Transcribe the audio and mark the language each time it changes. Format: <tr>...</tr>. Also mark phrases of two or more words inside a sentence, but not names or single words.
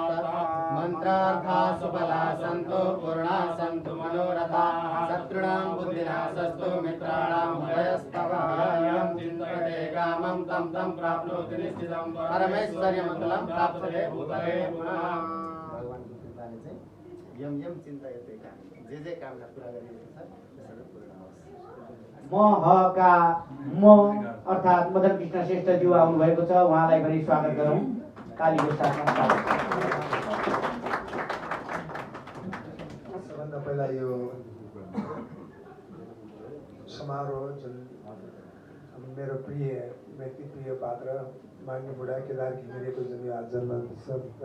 <sa>मंत्रार्था सुफला संतो पूर्णा संतु मनोरथा शत्रुणां बुद्धि परमं तं तं प्राप्नोति निश्चितं परमेश्वर्यमतुलं प्राप्यते भूतले पुनः।</sa> <ne>भगवानको कृपाले चाहिँ यम यम चिन्ता यतै काम जे कामना पुरा गरिएको छ त्यसरी पूर्ण होस्। महका म अर्थात् मदन कृष्ण श्रेष्ठज्यू आउनुभएको छ, उहाँलाई पनि स्वागत गरौँ तालीको साथमा। सबभन्दा पहिला यो समारोह जुन मेरो प्रिय व्यक्ति प्रिय पात्र मान्य बुढा केदार घिमिरेको जुन यो आज जन्मोत्सव</ne>